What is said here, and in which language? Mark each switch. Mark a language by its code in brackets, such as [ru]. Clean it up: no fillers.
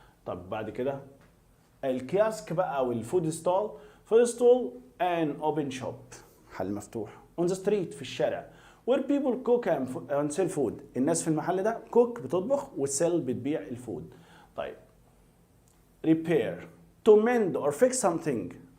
[ar] طب بعد كده الكياسك بقى أو الفود ستول. [en] an open shop [ar] محل مفتوح [en] on the street [ar] في الشارع [en] where people cook and sell food. [ar] الناس في المحل ده cook بتطبخ وsell بتبيع الفود. [en] طيب repair to mend or fix something.